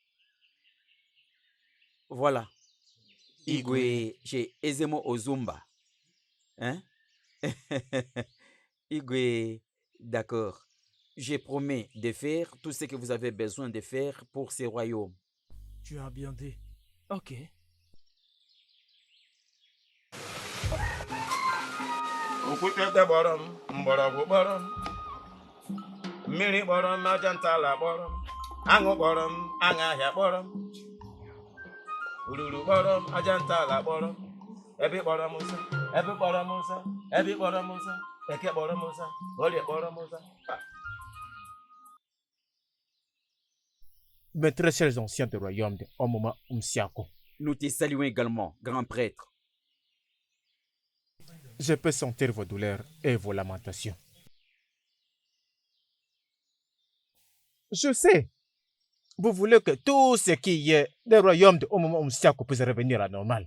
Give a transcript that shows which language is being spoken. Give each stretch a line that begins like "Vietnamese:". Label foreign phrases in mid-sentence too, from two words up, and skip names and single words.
French: Voilà. Igwe chez Ezemo Ozumba. Hein? Igwe, d'accord. Je promets de faire tout ce que vous avez besoin de faire pour ces royaumes. Tu as bien dit. Ok.
Igbo: Okwute kpọrọ m, mgbọrọgwụ kpọrọ m, mmiri kpọrọ m, aja ntala kpọrọ m, aṅụ kpọrọ m, aṅụ ahịa kpọrọ m, ururu kpọrọ m, aja ntala kpọrọ m, ebe kpọrọ m nsọ, ebe kpọrọ m nsọ, ebe kpọrọ m nsọ, eke kpọrọ m nsọ, olie kpọrọ m nsọ.
French: Mes très chers anciens du royaume de Omoma Umsiako, Nous te saluons également, grand prêtre. je peux sentir vos douleurs et vos lamentations. Je sais, vous voulez que tout ce qui est du royaume de Omoma Umsiako puisse revenir à la normale.